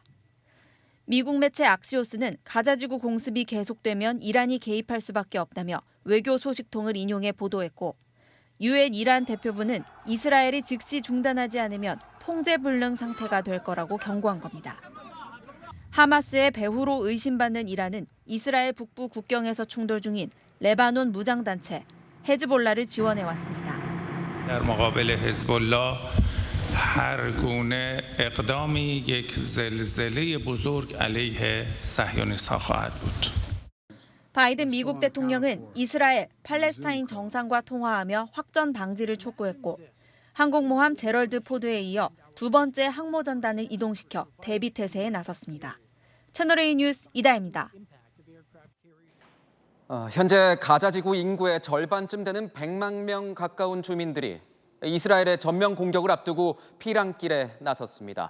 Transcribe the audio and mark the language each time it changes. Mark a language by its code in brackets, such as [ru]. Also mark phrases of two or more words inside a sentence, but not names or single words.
[ko] 미국 매체 악시오스는 가자지구 공습이 계속되면 이란이 개입할 수밖에 없다며 외교 소식통을 인용해 보도했고 유엔 이란 대표부는 이스라엘이 즉시 중단하지 않으면 통제불능 상태가 될 거라고 경고한 겁니다. 하마스의 배후로 의심받는 이란은 이스라엘 북부 국경에서 충돌 중인 레바논 무장단체 헤즈볼라를 지원해왔습니다. [fa] در مقابل حزب الله هر گونه اقدامی یک زلزله بزرگ علیه صهیونیست‌ها خواهد بود. [ko] 바이든 미국 대통령은 이스라엘, 팔레스타인 정상과 통화하며 확전 방지를 촉구했고 항공모함 제럴드 포드에 이어 두 번째 항모전단을 이동시켜 대비 태세에 나섰습니다. 채널A 뉴스 이다혜입니다. 현재 가자지구 인구의 절반쯤 되는 100만 명 가까운 주민들이 이스라엘의 전면 공격을 앞두고 피랑길에 나섰습니다.